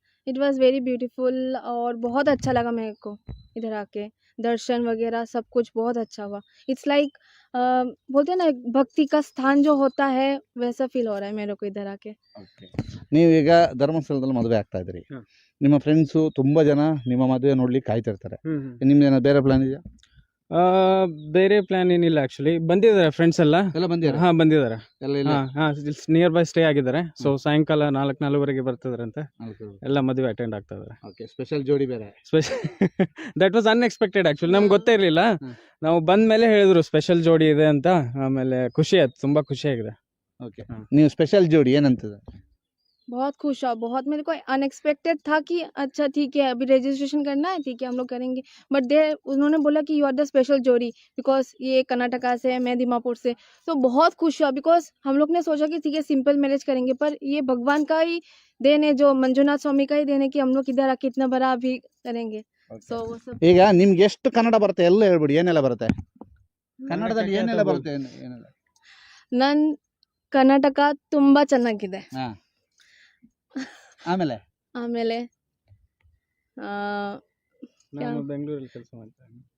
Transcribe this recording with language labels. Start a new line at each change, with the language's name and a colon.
English: it was very beautiful
Hindi: और बहुत अच्छा लगा मेरे को इधर आके. दर्शन वगैरह सब कुछ बहुत अच्छा हुआ. इट्स लाइक बोलते हैं ना, भक्ति का स्थान जो होता है, वैसा फील हो रहा है मेरे को इधर आके.
Kannada: ನೀವೀಗ ಧರ್ಮಸ್ಥಳದಲ್ಲಿ ಮದುವೆ ಆಗ್ತಾ ಇದ್ರಿ. ನಿಮ್ಮ ಫ್ರೆಂಡ್ಸು ತುಂಬಾ ಜನ ನಿಮ್ಮ ಮದುವೆ ನೋಡ್ಲಿಕ್ಕೆ ಕಾಯ್ತಿರ್ತಾರೆ. ನಿಮ್ದು ಏನಾದ್ರು ಬೇರೆ ಪ್ಲಾನ್ ಇದೆಯಾ? ಬೇರೆ ಪ್ಲಾನ್ ಏನಿಲ್ಲ ಆಕ್ಚುಲಿ. ಬಂದಿದ್ದಾರೆ ಫ್ರೆಂಡ್ಸ್ ಎಲ್ಲ. ಬಂದಿದ್ದಾರೆ. ನಿಯರ್ ಬೈ ಸ್ಟೇ ಆಗಿದ್ದಾರೆ. ಸೊ ಸಾಯಂಕಾಲ 4:00-4:30 ಬರ್ತಿದಾರಂತೆ. ಎಲ್ಲ ಮದುವೆ ಅಟೆಂಡ್ ಆಗ್ತಾ ಇದಾರೆ. ಸ್ಪೆಷಲ್ ಜೋಡಿ ಬೇರೆ.
English: That was unexpected actually.
Kannada: ನಮ್ಗೆ ಗೊತ್ತೇ ಇರ್ಲಿಲ್ಲ. ನಾವು ಬಂದ ಮೇಲೆ ಹೇಳಿದ್ರು ಸ್ಪೆಷಲ್ ಜೋಡಿ ಇದೆ ಅಂತ. ಆಮೇಲೆ ಖುಷಿ ಆಯ್ತು, ತುಂಬಾ ಖುಷಿ ಆಗಿದೆ. ನೀವು ಸ್ಪೆಷಲ್ ಜೋಡಿ ಏನಂತದ?
Hindi: बहुत खुश हुआ. बहुत मेरे को अनएक्सपेक्टेड था कि अच्छा ठीक है, अभी रजिस्ट्रेशन करना है, ठीक है हम लोग करेंगे. बट उन्होंने बोला कि
English: you are the special जोड़ी,
Hindi: बिकॉज ये कर्नाटका से है, मैं दिमापुर से. तो बहुत खुश हुआ, बिकॉज हम लोग ने सोचा कि ठीक है सिंपल मैरिज करेंगे, पर ये भगवान का ही देन है, जो मंजुनाथ स्वामी का ही देन है कि हम लोग इधर आके इतना बड़ा भी करेंगे. So वो सब.
Kannada: ಈಗ ನಿಮ್ಗೆ ಎಷ್ಟು ಕನ್ನಡ ಬರುತ್ತೆ ಎಲ್ಲ ಹೇಳ್ಬಿಡಿ. ಏನೆಲ್ಲ ಬರುತ್ತೆ ಕನ್ನಡದಲ್ಲಿ? ಏನೆಲ್ಲ ಬರುತ್ತೆ? ನನ್ ಕರ್ನಾಟಕ ತುಂಬಾ ಚೆನ್ನಾಗಿದೆ. ಆಮೇಲೆ ನಾನು ಬೆಂಗಳೂರಲ್ಲಿ ಕೆಲಸ ಮಾಡ್ತೇನೆ.